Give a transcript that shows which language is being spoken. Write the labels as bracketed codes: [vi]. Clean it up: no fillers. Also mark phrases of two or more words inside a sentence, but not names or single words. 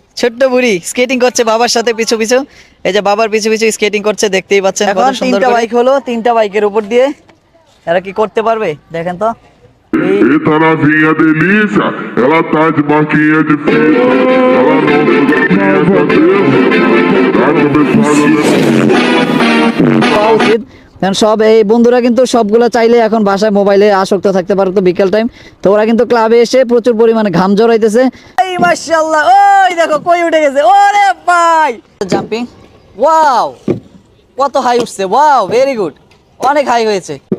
[bn] ছোট্ট বুড়ি স্কেটিং করছে বাবার সাথে পিছু পিছু। এই যে বাবার পিছু পিছু স্কেটিং করছে, দেখতেই পাচ্ছেন। এখন তিনটা বাইক হলো, তিনটা বাইকের উপর দিয়ে এরা কি করতে পারবে দেখেন তো। [pt] Ela vinha delícia, ela tá de marquinha de fita, ela não usa minha cabeça, tá começando [bn] উচিত, কারণ সব এই বন্ধুরা কিন্তু সবগুলো চাইলে এখন বাসায় মোবাইলে আসক্ত থাকতে পারে। তো বিকেল টাইম তো ওরা কিন্তু ক্লাবে এসে প্রচুর পরিমাণে ঘাম জড়াইতেছে। এই মাশাআল্লাহ, ওই দেখো কই উঠে গেছে, ওরে ভাই জাম্পিং, ওয়াও কত হাই উঠছে, ওয়াও [en] very good, [bn] অনেক হাই হয়েছে।